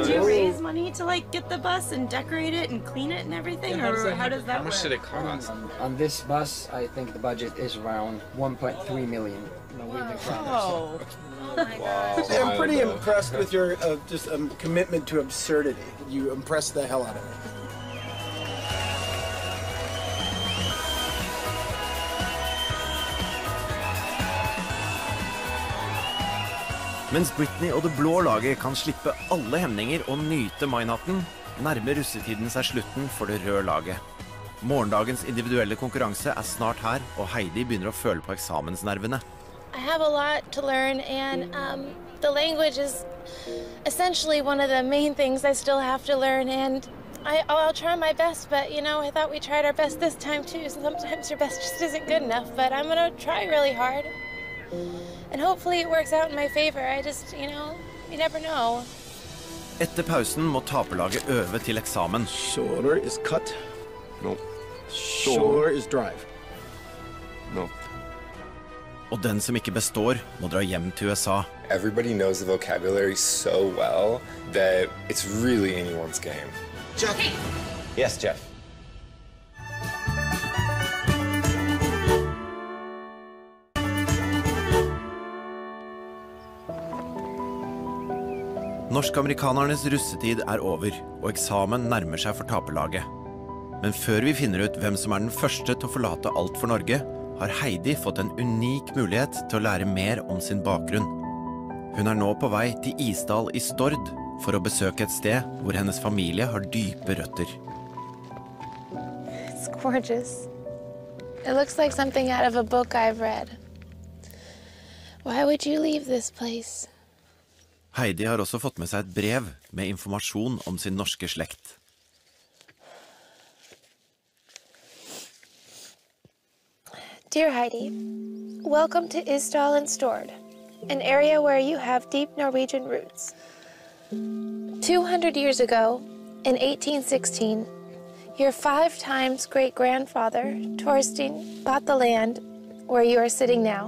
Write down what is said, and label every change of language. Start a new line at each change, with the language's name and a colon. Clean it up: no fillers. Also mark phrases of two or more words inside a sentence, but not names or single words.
English: Did you raise money to like get the bus and decorate it and clean it and everything, or how does that work? How much did it cost? On this bus, I think the budget is around 1.3 million Norwegian kroner. Oh. Wow. I'm pretty impressed with your commitment to absurdity. You impressed the hell out of me.
Norwegian: Mens Britney og det blå laget kan slippe alle hemninger og nyte mainatten, nærmer russetiden seg slutten for det røde laget. Morgendagens individuelle konkurranse snart her, og Heidi begynner å føle på eksamensnervene.
English: I have a lot to learn, and the language is essentially one of the main things I still have to learn, and I'll try my best, but you know, I thought we tried our best this time too. Sometimes your best just isn't good enough, but I'm gonna try really hard. And hopefully it works out in my favor. I just, you know, you never know.
Norwegian: Etter pausen må taperlaget øve til eksamen.
English: Shoulder is cut. No. Shoulder is drive. No.
Norwegian: Og den som ikke består, må dra hjem til USA.
English: Everybody knows the vocabulary so well that it's really anyone's game. Jeff. Yes, Jeff.
Norwegian: Norsk-amerikanernes russetid over, og eksamen nærmer seg for taperlaget. Men før vi finner ut hvem som den første til å forlate alt for Norge, har Heidi fått en unik mulighet til å lære mer om sin bakgrunn. Hun nå på vei til Isdal I Stord for å besøke et sted hvor hennes familie har dype røtter.
English: It's gorgeous. It looks like something out of a book I've read. Why would you leave this place?
Norwegian: Heidi har også fått med seg et brev med informasjon om sin norske slekt.
English: Dear Heidi, welcome to Isdal and Stord, an area where you have deep Norwegian roots. 200 years ago, in 1816, your 5 times great-grandfather, Torstein, bought the land where you are sitting now.